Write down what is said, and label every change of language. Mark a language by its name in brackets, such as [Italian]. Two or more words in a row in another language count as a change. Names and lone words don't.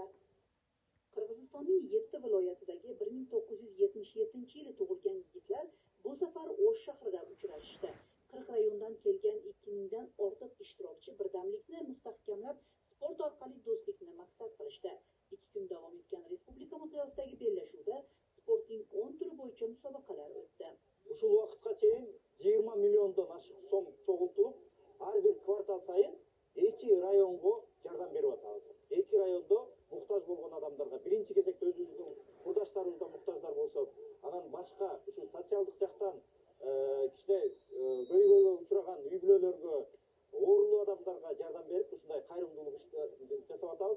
[Uzbek] Qirg'izistonning 7 viloyatidagi 1977-yili tug'ilgan yigitlar bu safar O'sh shahrida uchrashdi. 40 rayondan kelgan 2000 dan ortiq ishtirokchi birdamlikni mustahkamlab, sport orqali do'stlikni maqsad qilishdi. 2 kun davom etgan respublika miqyosidagi bellashuvda sportning 10 turi bo'yicha musobaqalar o'tdi. [Kyrgyz] Ушул вакытка чейин 20 миллиондон ашык сом чогултулуп, ар бир квартал сайын 2 районго жардам берип атабыз. 2 райондо муктаж болгон адамдарга биринчи кезекте өзүбүздүн курдаштарыбыздан муктаждар болсо, анан башка ушул социалдык жактан кичине көйгөйгө учураган үй бүлөлөргө, оорулуу адамдарга жардам берип, ушундай кайрымдуулук ишти жасап атабыз.